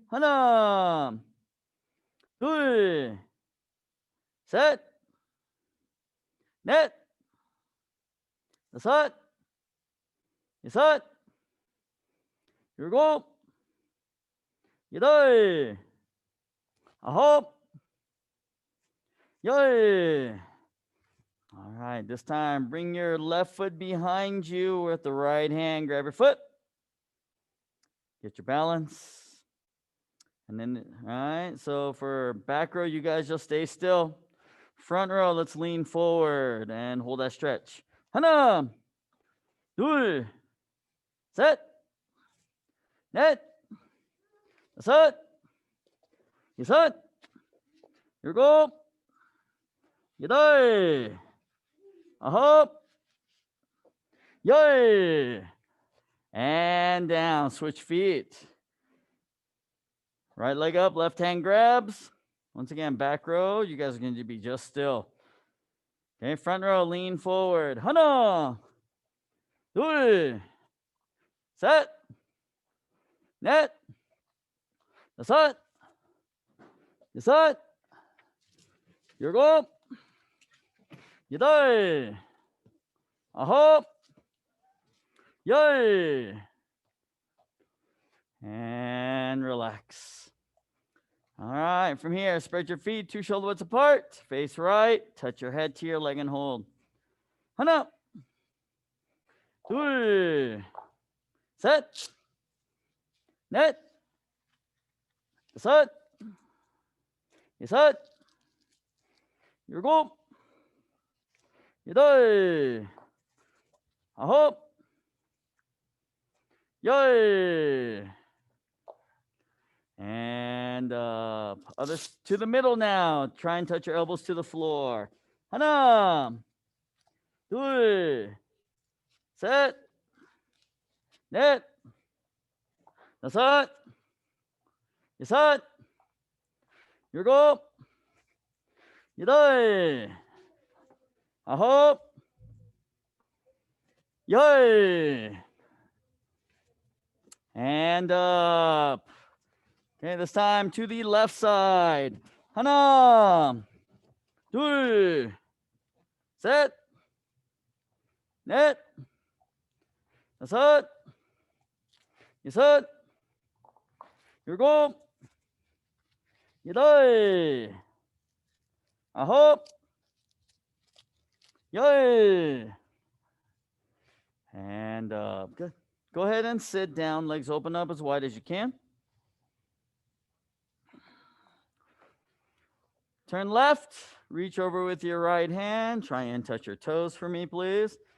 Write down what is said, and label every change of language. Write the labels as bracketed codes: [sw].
[ko] 하나, 둘, 셋, 넷, 다섯, 여섯, 일곱, 여덟, 아홉, 열. [en] All right, this time bring your left foot behind you with the right hand. Grab your foot. Get your balance. And then, all right, so for back row, you guys just stay still. Front row, let's lean forward and hold that stretch. [ko] 하나, 둘, 셋, 넷, 다섯, 여섯, 일곱, 여덟, 아홉, 열. [en] And down. Switch feet. Right leg up, left hand grabs. Once again, back row, you guys are going to be just still. Okay, front row, lean forward. [ko] 하나, 둘, 셋, 넷, 다섯, 여섯, 일곱, 여덟, 아홉, 열. [en] And relax. All right, from here, spread your feet 2 shoulder widths apart. Face right, touch your head to your leg and hold. [ko] 하나, 둘, 셋, 넷, 다섯, 여섯, 일곱, 여덟, 아홉, 열. [en] And up. Others to the middle now. Try and touch your elbows to the floor. [ko] 하나, 둘, 셋, 넷, 다섯, 여섯, 일곱, 여덟, 아홉, 열. [en] And up. Okay, this time to the left side. [ko] 하나, 둘, 셋, 넷, 다섯, 여섯, 일곱, 여덟, 아홉, 열. [en] And good. Go ahead and sit down. Legs open up as wide as you can. Turn left. Reach over with your right hand. Try and touch your toes for me, please.